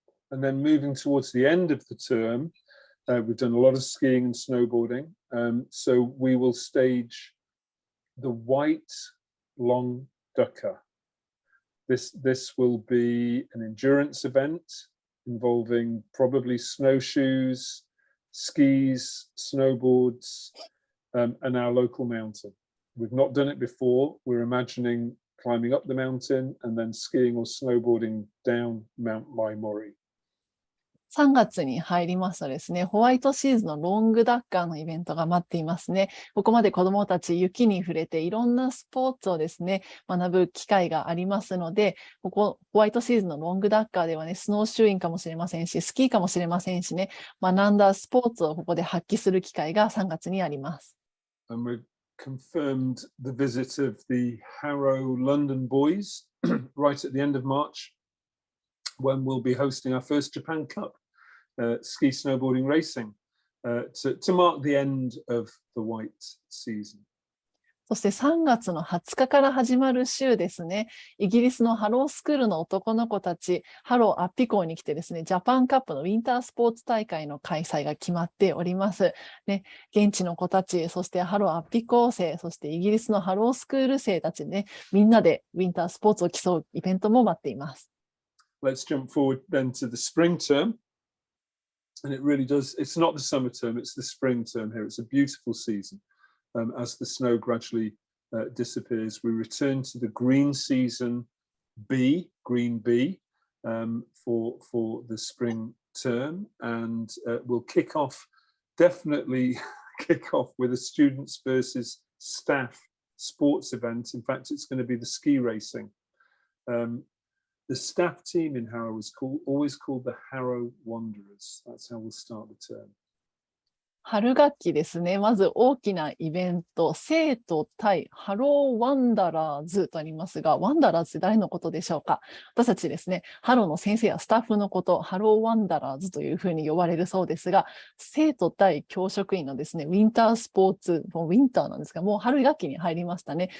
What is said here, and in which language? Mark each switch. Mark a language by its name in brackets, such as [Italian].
[English] And then moving towards the end of the term, we've done a lot of skiing and snowboarding. So we will stage the white long ducker. This will be an endurance event involving probably snowshoes, skis, snowboards, and our local mountain. We've not done it before. We're imagining climbing up the mountain and then skiing or snowboarding down Mount Maimori. [Japanese] 3月に入りますとですね、ホワイトシーズンのロングダッカーのイベントが待っていますね。ここまで子どもたち雪に触れていろんなスポーツをですね、学ぶ機会がありますので、ここホワイトシーズンのロングダッカーではね、スノーシューインかもしれませんし、スキーかもしれませんしね、学んだスポーツをここで発揮する機会が3月にあります。 [English] And we've confirmed the visit of the Harrow London boys right at the end of March, when we'll be hosting our first Japan Cup ski snowboarding racing to mark the end of the white season. [Japanese] そして3月の20日から始まる週ですね、イギリスのハロースクールの男の子たち、ハローアッピ校に来てですね、ジャパンカップのウィンタースポーツ大会の開催が決まっております。ね、現地の子たち、そしてハローアッピ校生、そしてイギリスのハロースクール生たちね、みんなでウィンタースポーツを競うイベントも待っています。 [English] Let's jump forward then to the spring term. And it really does, it's not the summer term, it's the spring term here. It's a beautiful season. As the snow gradually disappears, we return to the green season B, green B, for the spring term. And we'll definitely kick off with a students versus staff sports event. In fact, it's going to be the ski racing. The staff team in Harrow is always called the Harrow Wanderers. That's how we'll start the term. [Japanese] 春学期ですね。まず大きなイベント、生徒対ハローワンダラーズとありますが、ワンダラーズって誰のことでしょうか？私たちですね、ハローの先生やスタッフのこと、ハローワンダラーズというふうに呼ばれるそうですが、生徒対教職員のですね、ウィンタースポーツ、もうウィンターなんですが、もう春学期に入りましたね。